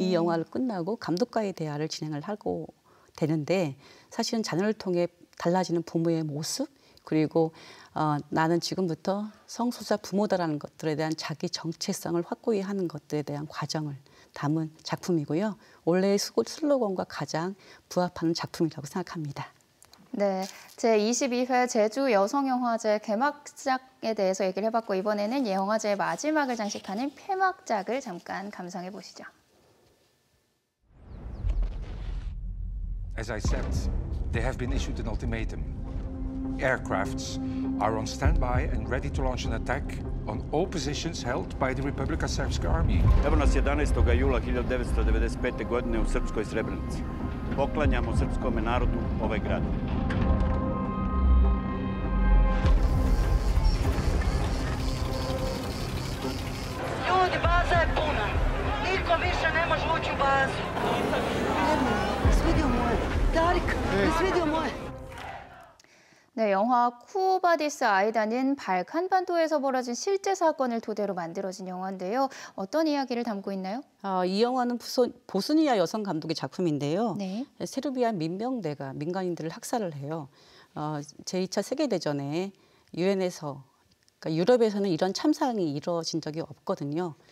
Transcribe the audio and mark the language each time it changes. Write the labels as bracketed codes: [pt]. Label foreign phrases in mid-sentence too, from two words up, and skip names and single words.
[ko] 이 영화를 끝나고 감독과의 대화를 진행을 하고 되는데 사실은 자녀를 통해 달라지는 부모의 모습 그리고 나는 지금부터 성소수자 부모다라는 것들에 대한 자기 정체성을 확고히 하는 것들에 대한 과정을 담은 작품이고요. 올해의 슬로건과 가장 부합하는 작품이라고 생각합니다. 네, 제22회 제주 여성영화제 개막작에 대해서 얘기를 해봤고 이번에는 영화제의 마지막을 장식하는 폐막작을 잠깐 감상해 보시죠. [en] As I said, they have been issued an ultimatum. Aircrafts are on standby and ready to launch an attack on all positions held by the Republika Srpska army. [sr] Evo nas 11. jula 1995. godine u Srpskoj Srebrenici. Poklanjamo srpskome narodu ovaj grad. Ljudi, baza je puna. Niko više ne može ući u bazu. Svidio moje. Darik, svidio moje. [ko] 네, 영화 쿠오바디스 아이다는 발칸반도에서 벌어진 실제 사건을 토대로 만들어진 영화인데요. 어떤 이야기를 담고 있나요? 이 영화는 보스니아 여성 감독의 작품인데요. 네. 세르비아 민병대가 민간인들을 학살을 해요. 제2차 세계대전에 유엔에서, 그러니까 유럽에서는 이런 참상이 이루어진 적이 없거든요.